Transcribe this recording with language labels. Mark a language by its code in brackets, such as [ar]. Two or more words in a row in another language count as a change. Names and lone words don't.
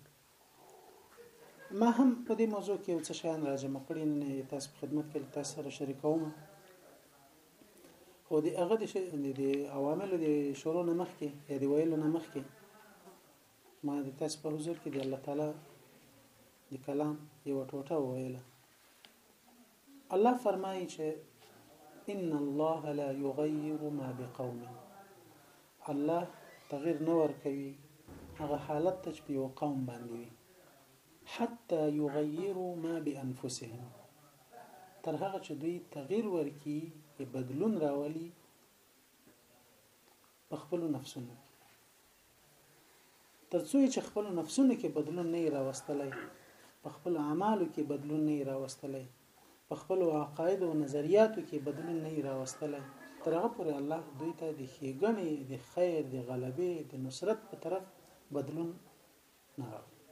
[ps] ما هم په دې موضوع کې یو څه شیان راجمع کړي، نه تاسو په خدمت کې تاسو سره شریکوم. خو د هغه د عواملو د شروع نه مخکې یا د ویلو نه مخکې ما د تاسو په حضور کې د الله تعالی د کلام یو ټوټه وویله. الله فرمایي چې [ar] ان الله لا يغير ما بقوم. [ps] الله تغییر نه ورکوي هغه حالت ته چې په یو قوم باندې وي، [ar] حتى يغيروا ما بانفسهم، [ps] تر هغه چې دوی تغییر ورکي، بدلون راولي په خپل نفسونو کې. تر څو چې خپل نفسونو کې بدلون نه راوستلای، په خپل اعمالو کې بدلون نه راوستلای، په خپل عقاید او نظریاتو کې بدلون نه راوستلای، تر هغه پورې الله دوی ته د ښېګڼې، د خیر، د غلبې، د نصرت په طرف بدلون نه راوړي.